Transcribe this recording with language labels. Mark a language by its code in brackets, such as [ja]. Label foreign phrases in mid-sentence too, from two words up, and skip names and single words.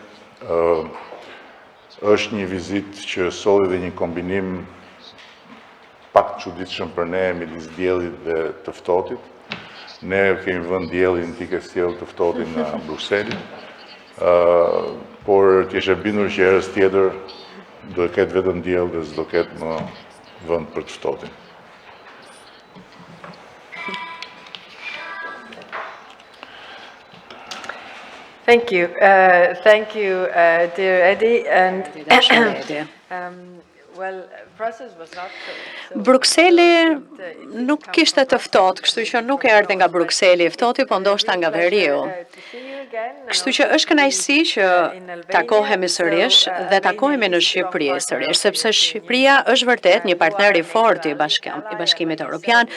[sq] Është një vizitë që solli dhe një kombinim pak çuditshëm për ne midis diellit dhe të ftohtit. Ne kemi vënë diellin, ti ke sjellë të ftohtin nga Brukseli, por t'jeshe bindur që herës tjetër do të ketë vetëm diell dhe s'do ketë më vend për të ftohtin. [en] Thank you, dear Eddie. And well, Brussels was not [sq] Brukseli nuk kishte të ftohtë, kështu që nuk erdhi nga Brukseli i ftohti, po ndoshta nga veriu. Kështu që është kënaqësi që takohemi sërish dhe takohemi në Shqipëri sërish, sepse Shqipëria është vërtet një partner i fortë i Bashkimit Evropian.